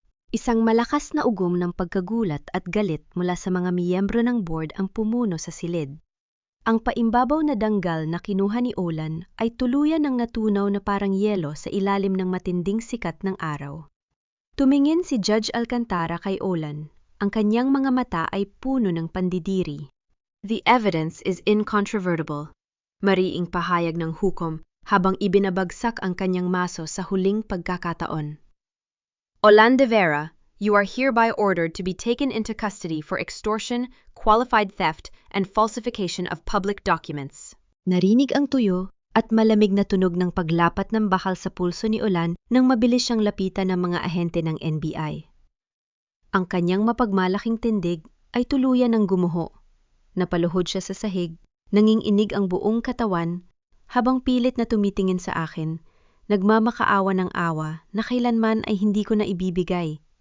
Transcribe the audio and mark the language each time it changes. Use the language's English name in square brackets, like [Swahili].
[Filipino] Isang malakas na ugom ng pagkagulat at galit mula sa mga miyembro ng board ang pumuno sa silid. Ang paimbabaw na danggal na kinuha ni Olan ay tuluyan ng natunaw na parang yelo sa ilalim ng matinding sikat ng araw. Tumingin si Judge Alcantara kay Olan. Ang kanyang mga mata ay puno ng pandidiri. [English] The evidence is incontrovertible. [Filipino] Mariing pahayag ng hukom habang ibinabagsak ang kanyang maso sa huling pagkakataon. [English] Olan de Vera, you are hereby ordered to be taken into custody for extortion, qualified theft, and falsification of public documents. [Filipino] Narinig ang tuyo at malamig na tunog ng paglapat ng bakal sa pulso ni Olan nang mabilis siyang lapitan ng mga ahente ng NBI. Ang kanyang mapagmalaking tindig ay tuluyan ng gumuho. Napaluhod siya sa sahig, nanginginig ang buong katawan habang pilit na tumitingin sa akin, nagmamakaawa ng awa na kailanman ay hindi ko na ibibigay.